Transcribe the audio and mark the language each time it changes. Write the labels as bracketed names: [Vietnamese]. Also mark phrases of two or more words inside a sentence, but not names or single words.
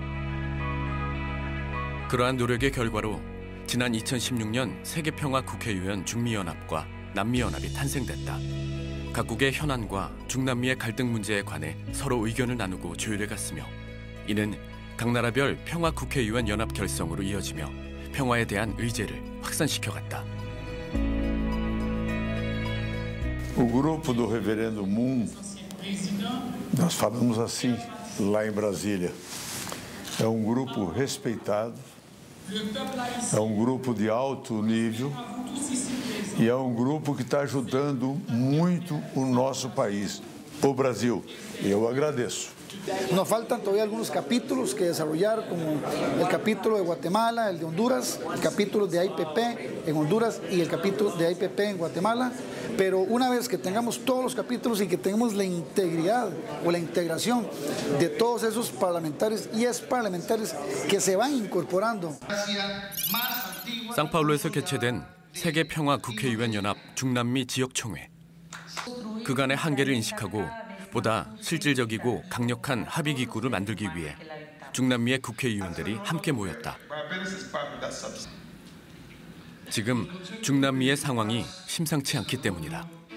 [Korean] 그러한 노력의 결과로 지난 2016년 세계평화국회의원 중미연합과 남미연합이 탄생됐다. 각국의 현안과 중남미의 갈등 문제에 관해 서로 의견을 나누고 조율해갔으며, 이는 각 나라별 평화국회의원 연합 결성으로 이어지며 평화에 대한 의제를 확산시켜갔다. [Portuguese] O grupo do Reverendo Moon, nós falamos assim lá em Brasília, é grupo respeitado, é grupo de alto nível e é grupo que está ajudando muito o nosso país, o Brasil. Eu agradeço. [Spanish] Nos faltan todavía algunos capítulos que desarrollar, como el capítulo de Guatemala, el de Honduras, el capítulo de AIPP en Honduras y el capítulo de AIPP en Guatemala. Pero una vez que tengamos todos los capítulos y que tengamos la integridad o la integración de todos esos parlamentarios y exparlamentarios que se van incorporando. [Korean] 상파울루에서 개최된 세계평화국회의원연합 중남미 지역총회. 그간의 한계를 인식하고 보다 실질적이고 강력한 합의기구를 만들기 위해 중남미의 국회의원들이 함께 모였다. 지금 중남미의 상황이 심상치 않기 때문이다.